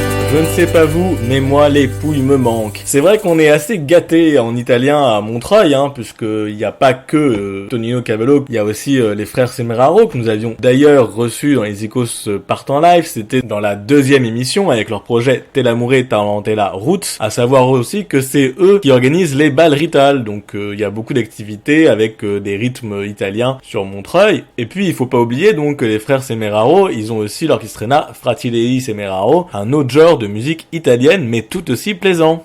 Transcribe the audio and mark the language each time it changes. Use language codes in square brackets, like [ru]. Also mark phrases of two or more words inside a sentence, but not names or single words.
[fr] Je ne sais pas vous, mais moi les pouilles me manquent. C'est vrai qu'on est assez gâté en italien à Montreuil, puisque il n'y a pas que Tonino Cavallo, il y a aussi les frères Semeraro que nous avions d'ailleurs reçus dans les Icos Partent en Live. C'était dans la 2e émission avec leur projet Te l'amore tarantella Roots. À savoir aussi que c'est eux qui organisent les balles Rital, donc il y a beaucoup d'activités avec des rythmes italiens sur Montreuil. Et puis il faut pas oublier donc que les frères Semeraro, ils ont aussi l'orchestrina Fratelli Semeraro, un autre genre de musique italienne mais tout aussi plaisant.